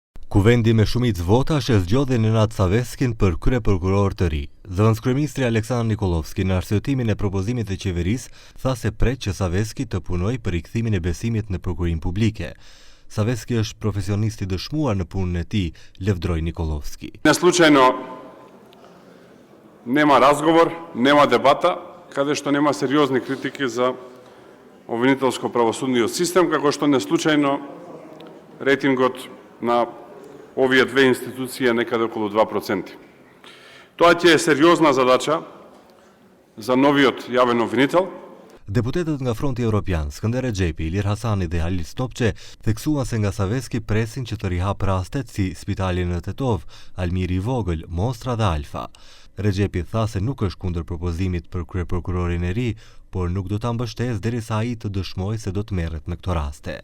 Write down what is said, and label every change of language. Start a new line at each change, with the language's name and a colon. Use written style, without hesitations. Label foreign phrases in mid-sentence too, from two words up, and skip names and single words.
Albanian: Kuvendi me shumicë votash e zgjodhi Nenad Saveskin për kryeprokuror të ri. Zëvendëskryeministri Aleksandar Nikolovski në arsyetimin e propozimit të qeverisë tha se pret që Saveski të punojë për rikthimin e besimit në prokurim publike. Saveski është profesionist i dëshmuar në punën e tij, lëvdroi Nikolovski.
Macedonian: Не случајно нема разговор, нема дебата, каде што нема сериозни критики за обвинителско-правосудниот систем, како што не случајно рейтингот на овие две институции е некаде околу 2%. Тоа ќе е сериозна задача за новиот јавен обвинител.
Albanian: Deputetët nga Fronti Evropian, Skënder Rexhepi, Ilir Hasani dhe Halil Stopçe theksuan se nga Saveski presin që të rihap rastet si Spitali në Tetov, Almiri i Vogël, Mostra dhe Alfa. Rexhepi tha se nuk është kundër propozimit për kryeprokurorin e ri, por nuk do ta mbështesë derisa ai të dëshmojë se do të merret me këto raste.